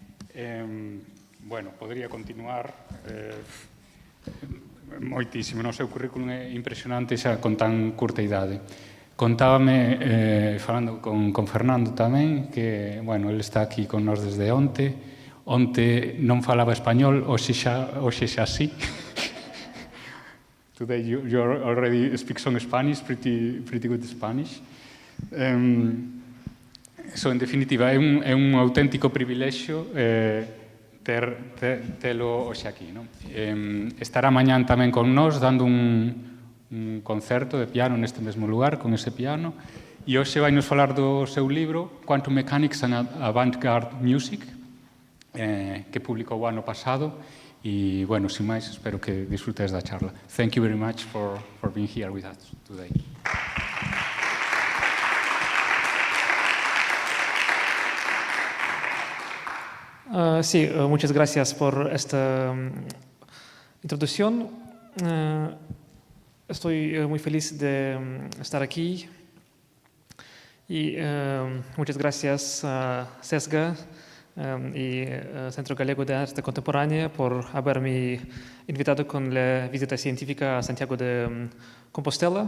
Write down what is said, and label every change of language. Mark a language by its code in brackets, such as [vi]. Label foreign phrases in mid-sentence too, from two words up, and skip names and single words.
[gl] Podría continuar moitísimo. O seu currículum é impresionante xa con tan curta idade. Contábame, falando con Fernando tamén, que, ele está aquí con nós desde onte. Onte non falaba español, hoxe xa sí. [en] Today you already speak some Spanish, pretty good Spanish. [gl] En definitiva, é un auténtico privilexio telo hoxe aquí. Estará mañán tamén con nós, dando un concerto de piano neste mesmo lugar, con ese piano, e hoxe vai nos falar do seu libro Quantum Mechanics and Avant-Garde Music, que publicou o ano pasado, e, sin máis, espero que disfrutes da charla. [en] Thank you very much for being here with us today. [es] Sí, muchas gracias por esta introducción. Estoy muy feliz de estar aquí y muchas gracias a CESGA y Centro Galego de Arte Contemporánea por haberme invitado con la visita científica a Santiago de Compostela.